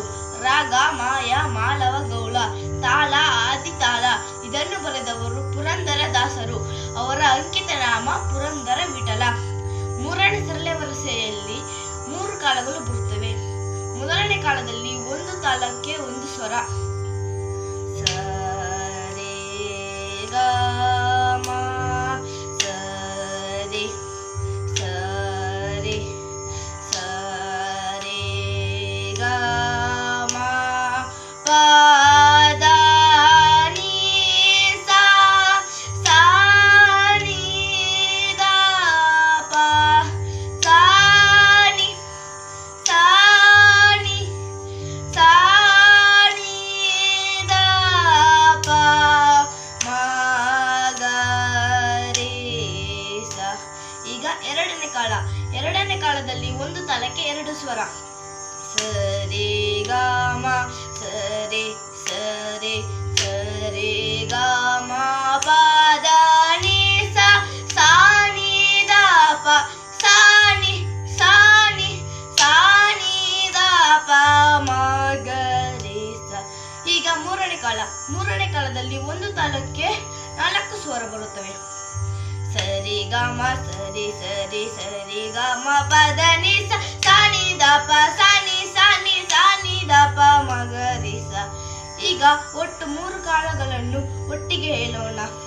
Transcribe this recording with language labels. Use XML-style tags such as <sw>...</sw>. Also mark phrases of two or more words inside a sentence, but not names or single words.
<kn>ರಾಗ ಮಾಯ ಮಾಳವ ಗೌಳ, ತಾಳ ಆದಿತಾಳ. ಇದನ್ನು ಬರೆದವರು ಪುರಂದರ ದಾಸರು. ಅವರ ಅಂಕಿತ ನಾಮ ಪುರಂದರ ವಿಠಲ. ಮೂರನೇ ಸರಳ ವರಸೆಯಲ್ಲಿ 3 ಕಾಲಗಳು ಬರುತ್ತವೆ. ಮೊದಲನೇ ಕಾಲದಲ್ಲಿ ಒಂದು ತಾಳಕ್ಕೆ ಒಂದು ಸ್ವರ. ಸರಿ ಗ ಮ ಸರಿ ಸರಿ ಸರಿ ಗ ಮ ಪ ದ ನಿ ಸಾ ಸಾ ನಿ ದ ಪ ಸಾ ನಿ ಸಾ ನಿ ಸಾ ನಿ ದ ಪ ಮ ಗ ರೇ ಸ. ಈಗ ಎರಡನೇ ಕಾಲ. ಎರಡನೇ ಕಾಲದಲ್ಲಿ ಒಂದು ತಾಳಕ್ಕೆ 2 ಸ್ವರ. ಸರಿ ಗ ಮ ಸರಿ ಸರಿ ಸರಿ ಗ ಮ ಪ ದ ನಿ ಸಾ ಸಾ ನಿ ದ ಪ ಸಾ ನಿ ಸಾ ನಿ ಸಾ ನಿ ದ ಪ ಮ ಗ ರೇ ಸ. ಈಗ ಮೂರನೇ ಕಾಲ. ಮೂರನೇ ಕಾಲದಲ್ಲಿ ಒಂದು ತಾಳಕ್ಕೆ 4 ಸ್ವರ ಬರುತ್ತವೆ. ಸರಿ ಗ ಮ ಸರಿ ಸರಿ ಸರಿ ಗ ಮ ಪ ದ ನಿ ಸ ಸಾ ನಿ ದ ಪ ಸಾ ನಿ ಸಾ ನಿ ಸಾ ನಿ ದ ಪ ಮ ಗ ರೇ ಸ. ಈಗ ಒಟ್ಟು 3 ಕಾಲಗಳನ್ನು ಒಟ್ಟಿಗೆ ಹೇಳೋಣ.</kn>